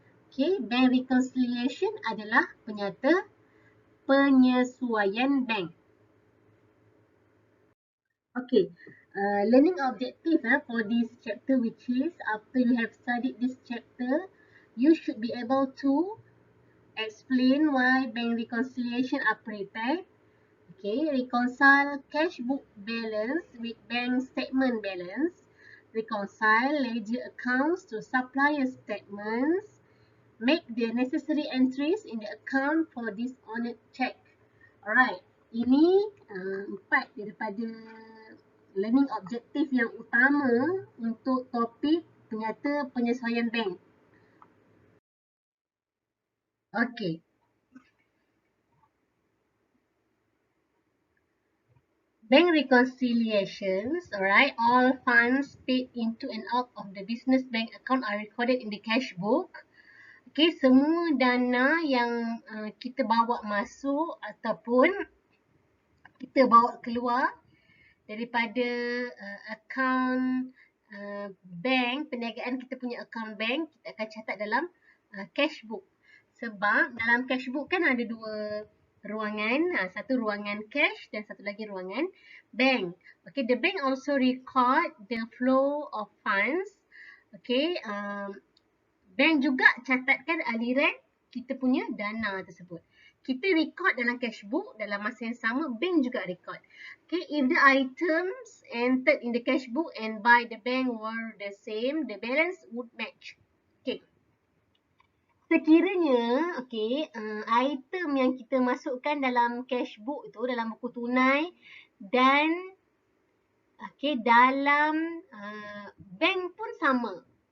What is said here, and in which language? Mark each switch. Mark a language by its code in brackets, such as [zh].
[ms] Okay, bank reconciliation adalah penyata penyesuaian bank. [en] Okay, learning objective for this chapter, which is after you have studied this chapter, you should be able to explain why bank reconciliation are prepared. Okay, reconcile cash book balance with bank statement balance. Reconcile ledger accounts to supplier statements. Make the necessary entries in the account for dishonored check. [ms] Alright, ini empat daripada learning objective yang utama untuk topik penyata penyesuaian bank. Okay. [en] Bank reconciliations, alright, all funds paid into and out of the business bank account are recorded in the cash book. [ms] Okay, semua dana yang kita bawa masuk ataupun kita bawa keluar daripada akaun bank, perniagaan kita punya akaun bank, kita akan catat dalam cash book. Sebab dalam cash book kan ada dua ruangan, satu ruangan cash dan satu lagi ruangan bank. [en] Okay, the bank also record the flow of funds. [ms] Okay, bank juga catatkan aliran kita punya dana tersebut. Kita record dalam cash book, dalam masa yang sama, bank juga record. [en] Okay, if the items entered in the cash book and by the bank were the same, the balance would match. [ms] Okay. Sekiranya, okay, item yang kita masukkan dalam cash book itu, dalam buku tunai dan okay, dalam bank pun sama.